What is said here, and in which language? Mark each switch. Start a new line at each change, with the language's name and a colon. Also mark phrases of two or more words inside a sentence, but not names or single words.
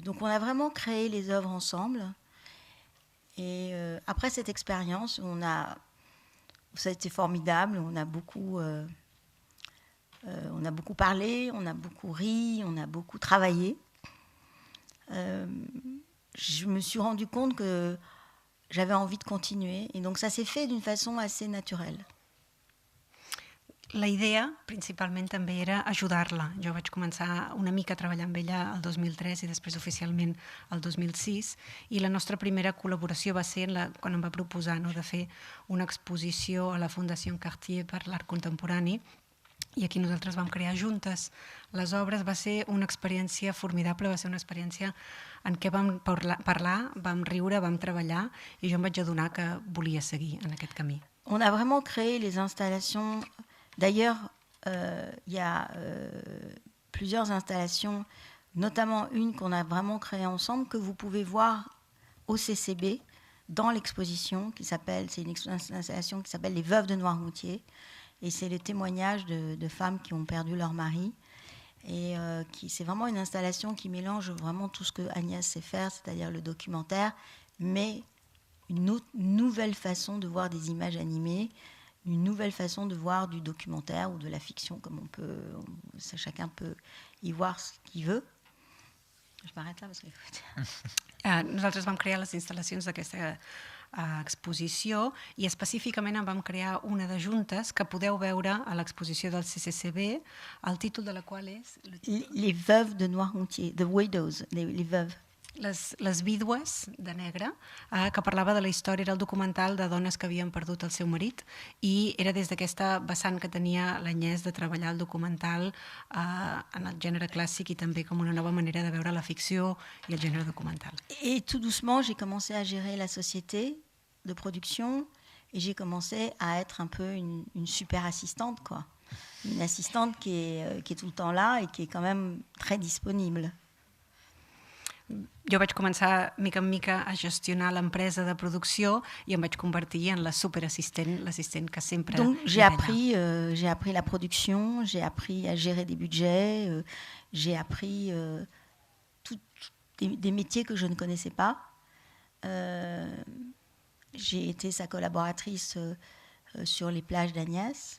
French: Donc on a vraiment créé les œuvres ensemble. Et après cette expérience, ça a été formidable, on a beaucoup parlé, on a beaucoup ri, on a beaucoup travaillé. Je me suis rendu compte que j'avais envie de continuer, et donc ça s'est fait d'une façon assez naturelle.
Catalan: La idea, principalment, també era ajudar-la. Jo vaig començar una mica a treballar amb ella el 2003 i després oficialment el 2006, i la nostra primera col·laboració va ser quan em va proposar de fer una exposició a la Fundació Cartier per l'art contemporani, i aquí nosaltres vam crear juntes les obres. Va ser una experiència formidable, va ser una experiència en què vam parlar, vam riure, vam treballar, i jo em vaig adonar que volia seguir en aquest camí.
French: On a vraiment créé les installations. D'ailleurs, il y a plusieurs installations, notamment une qu'on a vraiment créée ensemble, que vous pouvez voir au CCB dans l'exposition, c'est une installation qui s'appelle Les Veuves de Noirmoutier, et c'est le témoignage de femmes qui ont perdu leur mari. Et c'est vraiment une installation qui mélange vraiment tout ce que Agnès sait faire, c'est-à-dire le documentaire, mais une nouvelle façon de voir des images animées, une nouvelle façon de voir du documentaire ou de la fiction, comme chacun peut y voir ce qu'il veut. Je m'arrête là parce que...
Catalan: Nosaltres vam crear les instal·lacions d'aquesta exposició i específicament en vam crear una de juntes que podeu veure a l'exposició del CCCB, el títol de la qual és... Les Veuves de Noirmoutier,
English: The Widows,
French: les veuves.
Catalan: Les vídues de negre, que parlava de la història, era el documental de dones que havien perdut el seu marit i era des d'aquesta vessant que tenia l'Agnès de treballar el documental en el gènere clàssic i també com una nova manera de veure la ficció i el gènere documental.
French: Et tout doucement, j'ai commencé à gérer la société de production et j'ai commencé à être un peu une super assistante, quoi. Une assistante qui est tout le temps là et qui est quand même très disponible.
Catalan: Jo vaig començar mica en mica a gestionar l'empresa de producció i em vaig convertir en la superassistent, l'assistent que sempre...
French: Donc j'ai appris la production, j'ai appris à gérer des budgets, j'ai appris des métiers que je ne connaissais pas. J'ai été sa collaboratrice sur les plages d'Agnès.